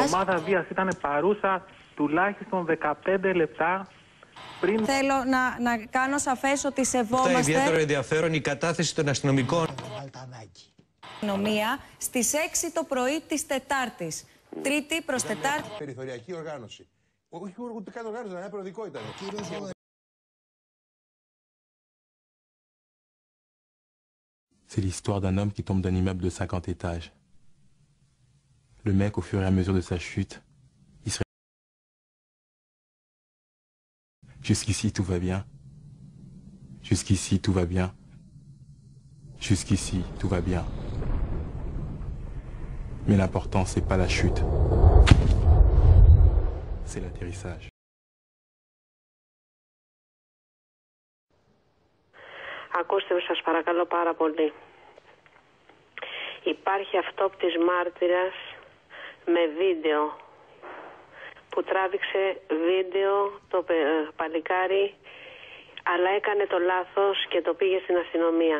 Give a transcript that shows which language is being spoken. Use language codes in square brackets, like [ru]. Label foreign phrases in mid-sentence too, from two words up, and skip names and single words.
[el] Η ομάδα βίας ήταν παρούσα τουλάχιστον 15 λεπτά πριν. Θέλω να κάνω σαφές ότι σεβόμαστε. Αυτό ιδιαίτερο ενδιαφέρον η κατάθεση των αστυνομικών. Αστυνομία στις 6 το πρωί της Τετάρτης. Τρίτη προς Τετάρτη. Περιθωριακή οργάνωση. Όχι ούτε καν οργάνωση, ένα περιοδικό ήταν. [fr] C'est l'histoire d'un homme qui tombe d'un immeuble de 50 étages. Le mec, au fur et à mesure de sa chute, il se... Jusqu'ici, tout va bien. Jusqu'ici, tout va bien. Jusqu'ici, tout va bien. Mais l'important, c'est pas la chute. C'est l'atterrissage. [el] Ακούστε με, σας παρακαλώ πάρα πολύ. Υπάρχει αυτόπτης μάρτυρας με βίντεο που τράβηξε βίντεο το παλικάρι, αλλά έκανε το λάθος και το πήγε στην αστυνομία.